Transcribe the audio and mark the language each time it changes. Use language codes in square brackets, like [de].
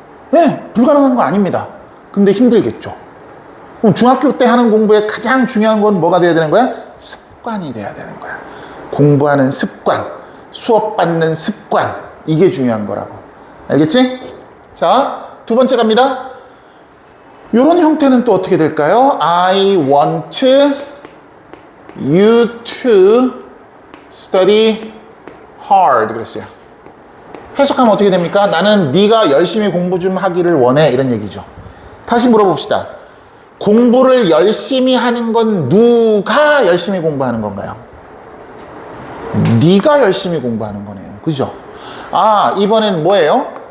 [ko] 네, 불가능한 거 아닙니다. 근데 힘들겠죠. 그럼 중학교 때 하는 공부의 가장 중요한 건 뭐가 돼야 되는 거야? 습관이 돼야 되는 거야. 공부하는 습관, 수업 받는 습관, 이게 중요한 거라고. 알겠지? 자, 두 번째 갑니다. 이런 형태는 또 어떻게 될까요? [en] I want you to study hard [ko] 그랬어요. 해석하면 어떻게 됩니까? 나는 네가 열심히 공부 좀 하기를 원해, 이런 얘기죠. 다시 물어봅시다. 공부를 열심히 하는 건 누가 열심히 공부하는 건가요? 네가 열심히 공부하는 거네요. 그죠? 아, 이번엔 뭐예요?